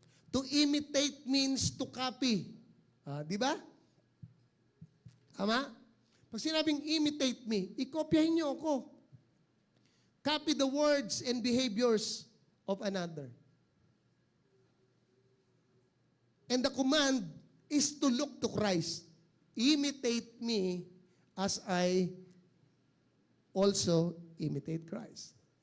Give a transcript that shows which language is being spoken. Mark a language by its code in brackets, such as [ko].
[en] To imitate means to copy. [tl] Di ba? Tama? Pag sinabing [en] imitate me, [tl] ikopyahin niyo ako. [en] Copy the words and behaviors of another. And the command is to look to Christ. Imitate me as I also imitate Christ.